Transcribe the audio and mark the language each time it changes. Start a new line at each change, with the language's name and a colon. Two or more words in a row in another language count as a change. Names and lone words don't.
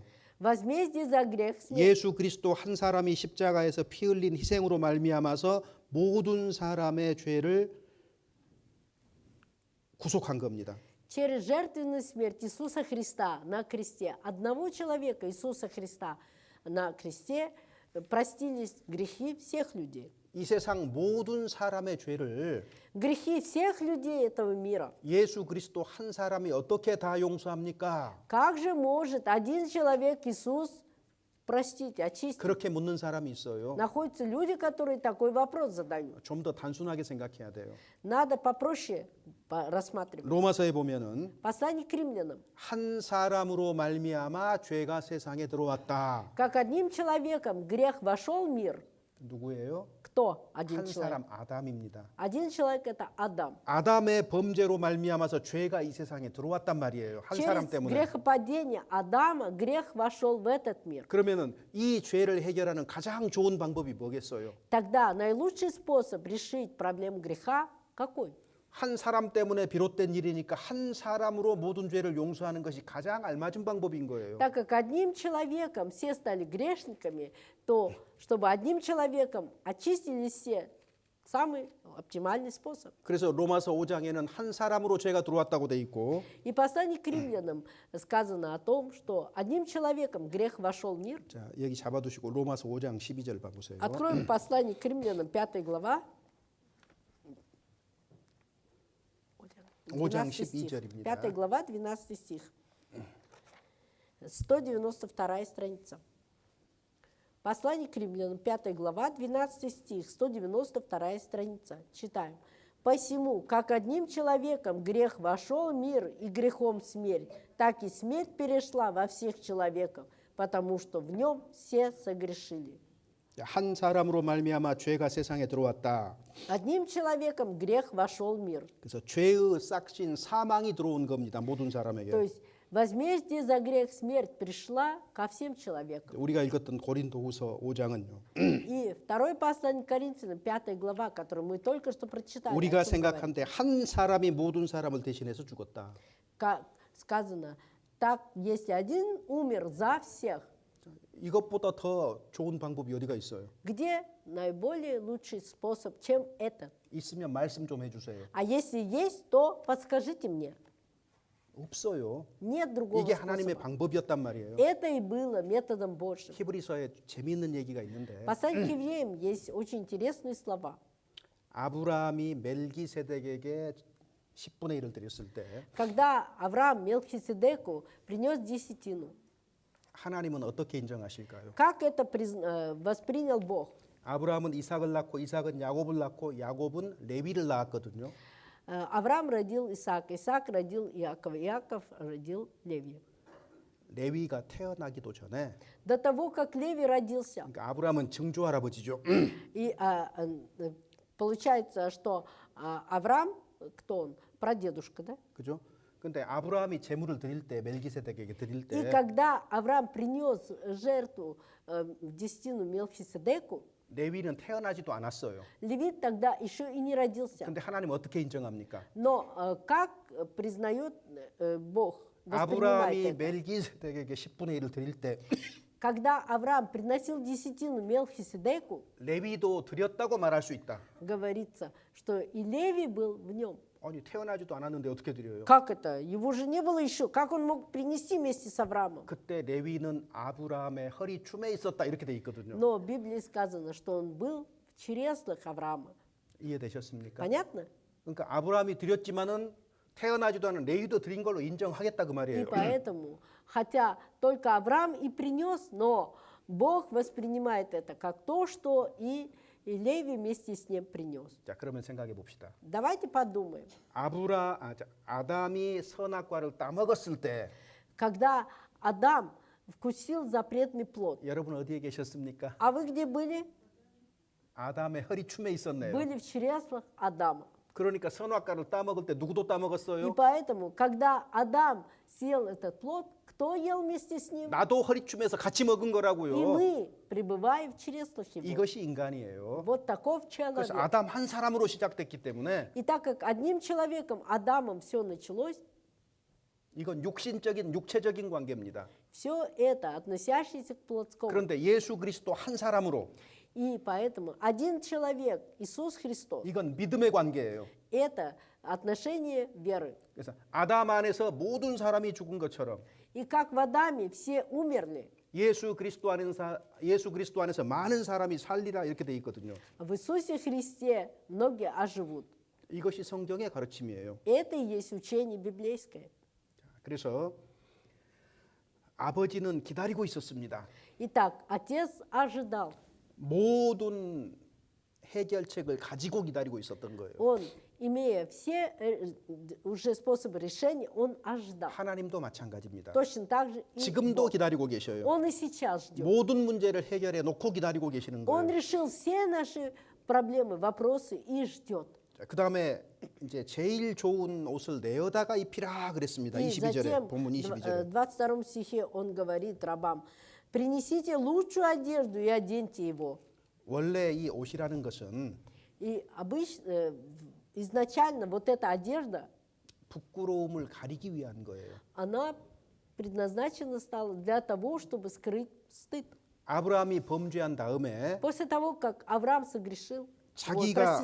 Russian: возмездие за грех смерть.
Korean: 예수 그리스도 한 사람이 십자가에서 피 흘린 희생으로 말미암아서 모든 사람의 죄를 구속한 겁니다.
Russian: Через жертвенную смерть Иисуса Христа на кресте, одного человека Иисуса Христа на кресте, простились грехи всех людей.
Korean: 이 세상 모든 사람의 죄를
Russian: Грехи всех людей этого мира.
Korean: 예수 그리스도 한 사람이 어떻게 다 용서합니까?
Russian: Как же может один человек, Иисус, простить, очистить?
Korean: 그렇게 묻는 사람이 있어요.
Russian: Находятся люди, которые такой вопрос задают.
Korean: 좀 더 단순하게 생각해야 돼요.
Russian: Надо попроще рассматривать.
Korean: 로마서에 보면은
Russian: Послание к римлянам.
Korean: 한 사람으로 말미암아 죄가 세상에 들어왔다.
Russian: Как одним человеком грех вошел в мир.
Korean: 누구예요?
Russian: Кто один
Korean: 한
Russian: человек?
Korean: 사람 아담입니다.
Russian: Один человек – это Адам.
Korean: 아담의 범죄로 말미암아서 죄가 이 세상에 들어왔단 말이에요. 한 사람
Russian: Через
Korean: 때문에.
Russian: грехопадение Адама грех вошел в этот мир.
Korean: 그러면은 이 죄를 해결하는 가장 좋은 방법이 뭐겠어요?
Russian: Тогда наилучший способ решить проблему греха какой?
Korean: 한 사람 때문에 비롯된 일이니까 한 사람으로 모든 죄를 용서하는 것이 가장 알맞은 방법인 거예요.
Russian: Так как одним человеком все стали грешниками, то чтобы одним человеком очистились все, самый оптимальный способ.
Korean: 그래서 로마서 5장에는 한 사람으로 죄가 들어왔다고 돼 있고
Russian: И послание к римлянам сказано о том, что одним человеком грех вошел в мир.
Korean: 자, 여기 잡아두시고 로마서 5장 12절 봐보세요.
Russian: Откроем послание к римлянам, 5 глава.
Korean: 5장
Russian: 12 стих.
Korean: 12절입니다.
Russian: 5 глава, 12 стих. 192 страница. Послание к римлянам, 5 глава, 12 стих, 192 страница. Читаем. «Посему, как одним человеком грех вошел в мир, и грехом смерть, так и смерть перешла во всех человеков, потому что в нем все согрешили».
Korean: 한 사람으로 말미암아 죄가 세상에 들어왔다.
Russian: Одним человеком грех вошел в мир.
Korean: 그래서 죄의 싹신 사망이 들어온 겁니다. 모든 사람에게.
Russian: То есть возмездие за грех смерть пришла ко всем человекам.
Korean: 우리가 읽었던 고린도후서 5장은요.
Russian: И второе послание к Коринфянам, 5 глава, которую мы только что прочитали, о
Korean: 우리가
Russian: чем говорит.
Korean: 생각한데 한 사람이 모든 사람을 대신해서 죽었다.
Russian: Как сказано, так, если один умер за всех,
Korean: 이것보다 더 좋은 방법이 어디가 있어요?
Russian: где наиболее лучший способ, чем этот?
Korean: 있으면 말씀 좀 해주세요.
Russian: А если есть, то подскажите мне.
Korean: 없어요.
Russian: Нет другого
Korean: 이게 하나님의
Russian: способа.
Korean: 방법이었단 말이에요.
Russian: Это и было методом Божьим.
Korean: 히브리서에 재미있는 얘기가 있는데
Russian: В послании к евреям есть очень интересные слова.
Korean: 아브라함이 멜기세덱에게 10분의 1을 드렸을 때
Russian: Когда Авраам Мелхиседеку принес десятину,
Korean: 하나님은 어떻게 인정하실까요?
Russian: как это воспринял Бог?
Korean: 아브라함은 이삭을 낳고 이삭은 야곱을 낳고 야곱은 레위를 낳았거든요.
Russian: Авраам родил Исаака, Исаак родил Иакова, Иаков родил Левия.
Korean: 레위가 태어나기도 전에
Russian: До того, как Левий родился,
Korean: 그러니까 아브라함은 증조 할아버지죠.
Russian: и получается, что Авраам, кто он? Прадедушка, да?
Korean: 그죠? 근데 아브라함이 제물을 드릴 때 멜기세덱에게 드릴
Russian: И
Korean: 때
Russian: когда Авраам принес жертву в десятину Мелхиседеку,
Korean: 레위는 태어나지도 않았어요.
Russian: Левит тогда еще и не родился.
Korean: 근데 하나님 어떻게 인정합니까?
Russian: Но как признает Бог, воспринимает
Korean: 아브라함이
Russian: это?
Korean: 멜기세덱에게 10분의 1을 드릴 때
Russian: Когда Авраам приносил десятину Мелхиседеку,
Korean: 레위도 드렸다고 말할 수 있다.
Russian: говорится, что и Левий был в нем.
Korean: 아니 태어나지도 않았는데 어떻게 드려요?
Russian: Как это? Его же не было еще. Как он мог принести вместе с Авраамом?
Korean: 그때 레위는 아브라함의 허리 춤에 있었다 이렇게 돼 있거든요.
Russian: Но в Библии сказано, что он был в чреслах Авраама.
Korean: 이해되셨습니까?
Russian: Понятно?
Korean: 그러니까 아브라함이 드렸지만은 태어나지도 않은 레위도 드린 걸로 인정하겠다 그
Russian: И
Korean: 말이에요.
Russian: поэтому, хотя только Авраам и принес, но Бог воспринимает это как то, что и Левий вместе с ним принес.
Korean: 자, 그러면 생각해 봅시다.
Russian: Давайте подумаем.
Korean: 아담이 선악과를 따먹었을 때
Russian: Когда Адам вкусил запретный плод,
Korean: 여러분 어디에 계셨습니까?
Russian: а вы где были?
Korean: 아담의 허리 춤에 있었네요.
Russian: Были в чреслах Адама.
Korean: 그러니까 선악과를 따먹을 때 누구도
Russian: И
Korean: 따먹었어요?
Russian: поэтому, когда Адам съел этот плод, кто ел вместе с ним?
Korean: 나도 허리 춤에서 같이 먹은
Russian: И
Korean: 거라고요.
Russian: мы, пребывая в чреслах его.
Korean: 이것이 인간이에요.
Russian: Вот таков
Korean: 그래서
Russian: человек.
Korean: 아담 한 사람으로 시작됐기 때문에
Russian: И так как одним человеком, Адамом, все началось,
Korean: 이건 육체적인 관계입니다.
Russian: все это, относящееся к плотскому.
Korean: 그런데 예수 그리스도 한 사람으로
Russian: И поэтому один человек, Иисус Христос,
Korean: 이건 믿음의 관계예요.
Russian: это отношение веры.
Korean: 그래서 아담 안에서 모든 사람이 죽은 것처럼
Russian: И как в Адаме все умерли,
Korean: 예수 그리스도 안에서 많은 사람이 살리라 이렇게 돼 있거든요.
Russian: В Иисусе Христе многие оживут.
Korean: 이것이 성경의 가르침이에요.
Russian: Это и есть учение библейское.
Korean: 그래서 아버지는 기다리고 있었습니다.
Russian: Итак, отец ожидал.
Korean: 모든 해결책을 가지고 기다리고 있었던 거예요.
Russian: Он, имея все уже способы решения, он ожидал.
Korean: 하나님도 마찬가지입니다.
Russian: Точно так же и
Korean: 지금도
Russian: Бог.
Korean: 기다리고 계셔요.
Russian: Он и сейчас ждет.
Korean: 모든 문제를 해결해 놓고 기다리고 계시는
Russian: Он
Korean: 거예요.
Russian: решил все наши проблемы, вопросы и ждет.
Korean: 그 다음에 이제 제일 좋은 옷을 내어다가 입히라 그랬습니다.
Russian: И
Korean: 22절에
Russian: затем
Korean: 본문
Russian: в
Korean: 22절에
Russian: 22 стихе он говорит рабам: принесите лучшую одежду и оденьте его.
Korean: 원래 이 옷이라는 것은
Russian: И изначально вот эта одежда,
Korean: 부끄러움을 가리기 위한 거예요.
Russian: она предназначена стала для того, чтобы скрыть стыд.
Korean: 아브라함이 범죄한 다음에
Russian: После того, как Авраам согрешил,
Korean: 자기가